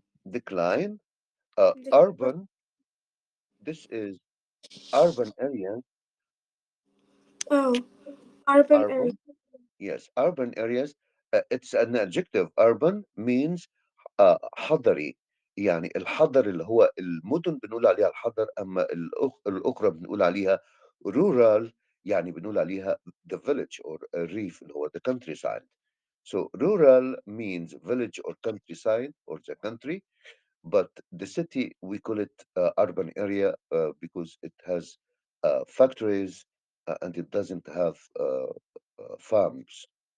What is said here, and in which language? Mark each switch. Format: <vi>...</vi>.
<en>Decline. decline. Urban. This is urban area. Oh, urban area. Urban. Yes, urban areas. It's an adjective. Urban means</en> <ar>حضري. يعني الحضر اللي هو المدن بنقول عليها الحضر، أما الأخرى بنقول عليها rural، يعني بنقول عليها</ar> <en>the village or</en> <ar>الريف اللي هو</ar> <en>the countryside. So rural means village or countryside or the country, but the city we call it urban area because it has factories and it doesn't have farms.</en>